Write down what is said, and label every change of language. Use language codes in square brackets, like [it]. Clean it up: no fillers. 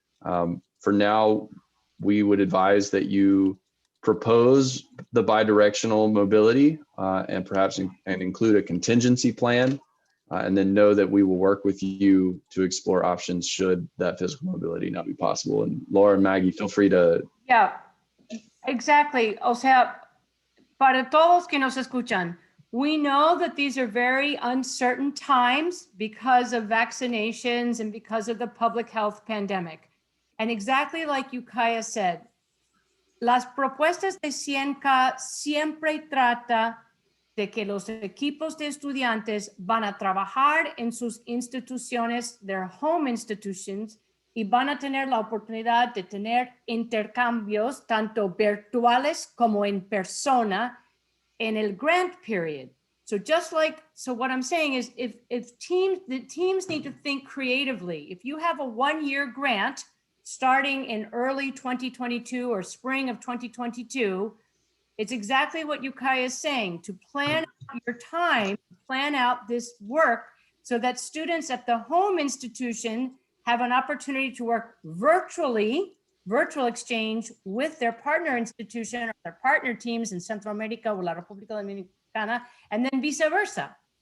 [en] For now, we would advise that you propose the bidirectional mobility and perhaps and include a contingency plan, and then know that we will work with you to explore options should that physical mobility not be possible. And Laura and Maggie, feel free to. Yeah, exactly. [es] O sea, para todos que nos escuchan, [en] we know that these are very uncertain times because of vaccinations and because of the public health pandemic. And exactly like Yukaya said, [es] las propuestas de 100K siempre trata de que los equipos de estudiantes van a trabajar en sus instituciones, [en] their home institutions, [es] y van a tener la oportunidad de tener intercambios tanto virtuales como en persona [en] in a grant period. So what I'm saying is the teams need to think creatively. If you have a 1-year grant starting in early 2022 or spring of 2022, it's exactly what Yukaya is saying, to plan out your time, plan out this work so that students at the home institution have an opportunity to work virtually, virtual exchange with their partner institution or their partner teams in Central America or La República Dominicana, and then vice versa.